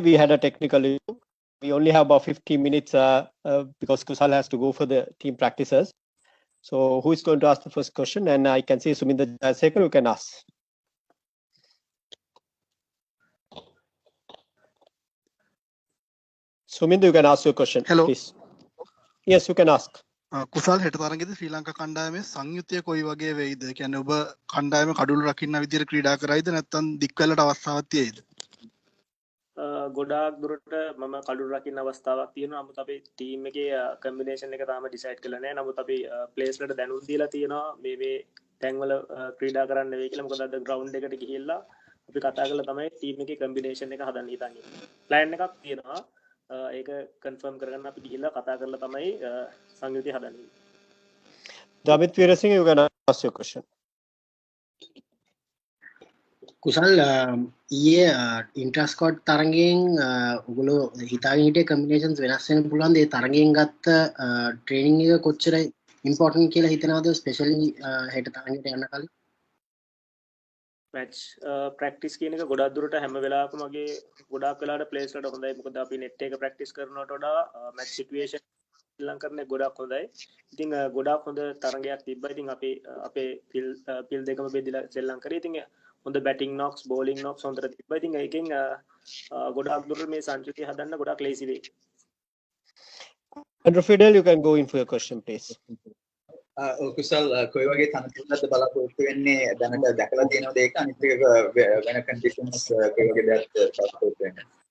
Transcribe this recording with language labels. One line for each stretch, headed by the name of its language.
English: We had a technical issue. We only have about 15 minutes because Kusal has to go for the team practices. So who is going to ask the first question? And I can see Suminda Jayasekar, you can ask. Suminda, you can ask your question. Hello. Please. Yes, you can ask.
Sinhala: කුසල් හෙට තරගෙදී ශ්‍රී ලංකා කණ්ඩායමේ සංයුතිය කොයි වගේ වෙයිද? කියන්නේ ඔබ කණ්ඩායම කඩුළු රකින්න විදියට ක්‍රීඩා කරයිද නැත්නම් දික්වැලට අවස්ථාවක් තියෙයිද? ගොඩාක් දුරට මම කඩුළු රකින්න අවස්ථාවක් තියෙනවා. නමුත් අපේ ටීම් එකේ කම්බිනේෂන් එක තාම ඩිසයිඩ් කරලා නැහැ. නමුත් අපි ප්ලේස්ලට දැනුම් දීලා තියෙනවා මේ තැන්වල ක්‍රීඩා කරන්න වෙයි කියලා. මොකද අද ග්‍රවුන්ඩ් එකට ගිහිල්ලා අපි කතා කරලා තමයි ටීම් එකේ කම්බිනේෂන් එක හදන්න හිතන්නේ. ප්ලෑන් එකක් තියෙනවා. ඒක කන්ෆර්ම් කරගන්න අපි ගිහිල්ලා කතා කරලා තමයි සංයුතිය හදන්නේ.
English: Damit Veerasinghe, you can ask your question.
Sinhala: කුසල් ඊයේ ඉන්ට්‍රස්කොට් තරගෙන් ඔගොල්ලෝ හිතාගෙන හිටිය කම්බිනේෂන්ස් වෙනස් වෙන්න පුළුවන්. ඒ තරගෙන් ගත්ත ට්‍රේනින් එක කොච්චර ඉම්පෝටන්ට් කියලා හිතනවද ස්පෙෂලි හෙට තරගෙට යන්න කලින්? මැච් ප්‍රැක්ටිස් කියන එක ගොඩක් දුරට හැම වෙලාවකම මගේ ගොඩක් වෙලාවට ප්ලේස් වලට හොඳයි. මොකද අපි නෙට් එක ප්‍රැක්ටිස් කරනවට වඩා මැච් සිටුේෂන් ශ්‍රී කරන්නේ ගොඩක් හොඳයි. ඉතින් ගොඩක් හොඳ තරගයක් තිබ්බා. ඉතින් අපේ පිල් දෙකම බෙදලා ශ්‍රී කරේ. ඉතින් හොඳ බැටිං නොක්ස් බෝලිං නොක්ස් හොඳට තිබ්බා. ඉතින් ඒකෙන් ගොඩක් දුරට මේ සංචුතිය හදන්න ගොඩක් ලේසි වෙයි.
English: Andrew Fidel, you can go in for your question, please.
Sinhala: කුසල් කොයි වගේ තනතුරක්ද බලාපොරොත්තු වෙන්නේ දැනට දැකලා තියෙනවද ඒක අනිත් එක වෙන කන්ඩිෂන්ස් කොයි වගේ දෙයක් බලාපොරොත්තු වෙන්නේ